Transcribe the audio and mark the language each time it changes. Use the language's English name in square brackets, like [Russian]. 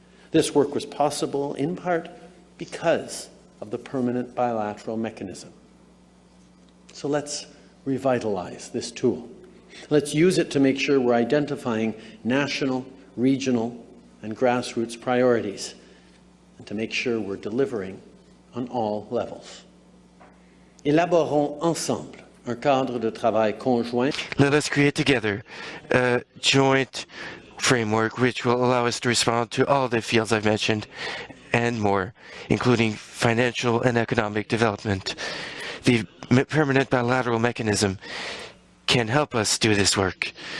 [English] This work was possible in part because of the Permanent Bilateral Mechanism. So let's revitalize this tool. Let's use it to make sure we're identifying national, regional, and grassroots priorities, and to make sure we're delivering on all levels. [French] Élaborons ensemble un cadre de travail conjoint. [English] Let us create together a joint framework which will allow us to respond to all the fields I've mentioned and more, including financial and economic development. The Permanent Bilateral Mechanism can help us do this work.